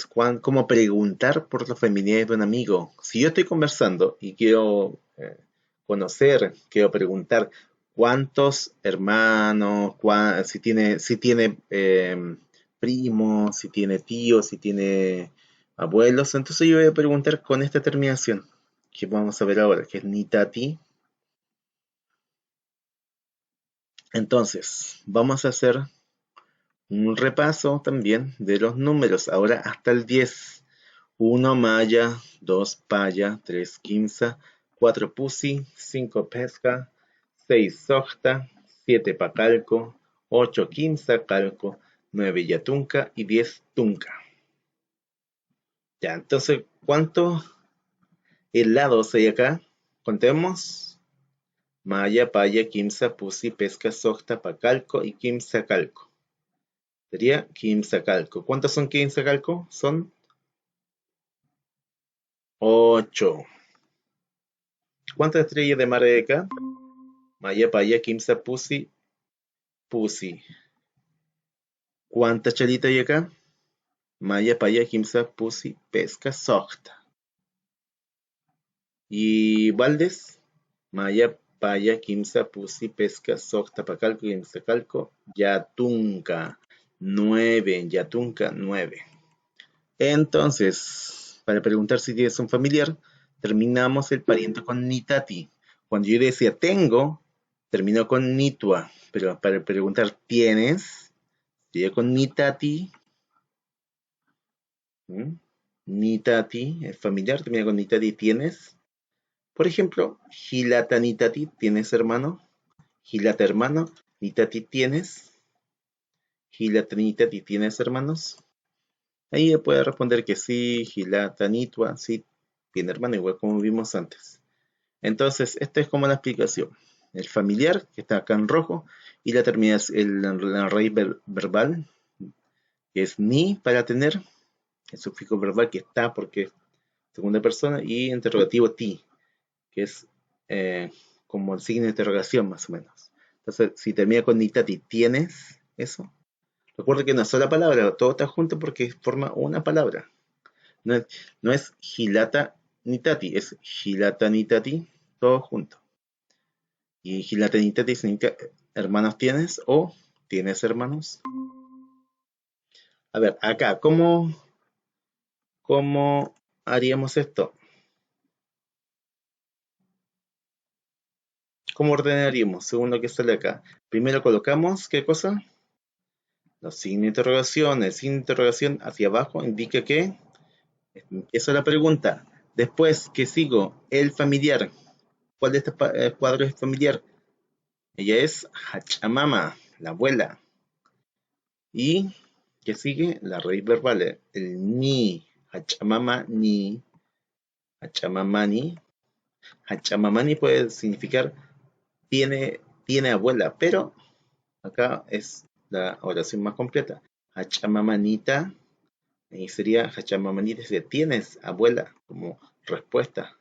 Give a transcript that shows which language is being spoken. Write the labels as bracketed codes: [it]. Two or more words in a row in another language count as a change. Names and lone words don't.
[es] Cómo preguntar por los familiares de un amigo. Si yo estoy conversando y quiero conocer, quiero preguntar cuántos hermanos, si tiene primos, si tiene tíos, si tiene abuelos, entonces yo voy a preguntar con esta terminación que vamos a ver ahora, que es nitati. Entonces, vamos a hacer un repaso también de los números, ahora hasta el 10. [ay] 1 maya, 2 paya, 3 quimsa, 4 pusi, 5 pesca, 6 socta, 7 pacalco, 8 quimsa calco, 9 yatunca y 10 tunca. [es] Ya, entonces, ¿cuántos helados hay acá? Contemos. [ay] Maya, paya, quimsa, pusi, pesca, socta, pacalco y quimsa calco. Sería quimsa calco. [es] ¿Cuántos son [ay] quimsa calco? [es] Son 8. ¿Cuántas estrellas de mar hay acá? [ay] Maya, paya, quimsa, pusi, pusi. [es] ¿Cuántas chalitas hay acá? [ay] Maya, paya, quimsa, pusi, pesca, socta. [es] ¿Y baldes? [ay] Maya, paya, quimsa, pusi, pesca, socta, pacalco, quimsa, calco, yatunca. 9, yatunca, 9. [es] Entonces, para preguntar si tienes un familiar, terminamos el pariente con nitati. Cuando yo decía tengo, terminó con nitua. Pero para preguntar tienes, sería con nitati. ¿Mm? Nitati, es familiar, termina con nitati, tienes. Por ejemplo, [ay] hilata nitati, [es] ¿tienes hermano? Hilata hermano, nitati, ¿tienes? [ay] Hilata nitati, [es] ¿tienes hermanos? Ahí puede responder que sí, [ay] hilata nitua, [es] sí, tiene hermano, igual como vimos antes. Entonces, esta es como la explicación. El familiar, que está acá en rojo, y la terminación, la raíz verbal, que es ni para tener, el sufijo verbal que está porque es segunda persona, y interrogativo ti, que es eh, como el signo de interrogación más o menos. Entonces, si termina con nitati, ¿tienes eso? Recuerda que una sola palabra, todo está junto porque forma una palabra. No es [ay] hilata nitati, [es] es [ay] hilata nitati, [es] todo junto. Y [ay] hilata nitati [es] significa hermanos tienes o tienes hermanos. A ver, acá, ¿cómo haríamos esto? ¿Cómo ordenaríamos según lo que sale acá? Primero colocamos, ¿qué cosa? Los signos de interrogación. El signo de interrogación hacia abajo indica que empieza la pregunta. Después, ¿qué sigo? El familiar. ¿Cuál de estos cuadros es familiar? Ella es Hachamama, la abuela. ¿Y qué sigue? La raíz verbal, el ni. [ay] Hachamama ni. Hachamamani. [es] Hachamamani puede significar tiene abuela, pero acá es la oración más completa. Hachamamanita, y sería Hachamamanita, sería tienes abuela como respuesta.